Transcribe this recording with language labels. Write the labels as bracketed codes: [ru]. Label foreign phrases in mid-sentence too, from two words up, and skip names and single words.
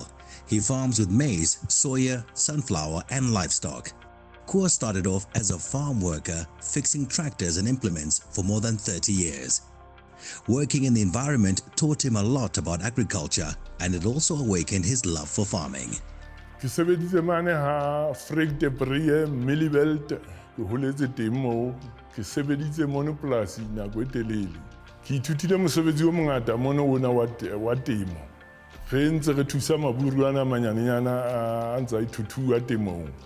[en] He farms with maize, soya, sunflower, and livestock. Koos started off as a farm worker, fixing tractors and implements for more than 30 years. Working in the environment taught him a lot about agriculture, and it also awakened his love for farming. [st] Ke sebeditse mane ha Freak de Brie Millibelt ke holetse teng moo ke sebeditse mono polasi nako e telele. Ke ithutile mosebetsi o mongata mono ona wa temo. Re ntse re thusa maburuana manyanenyana a ntse a ithuthuwa temong.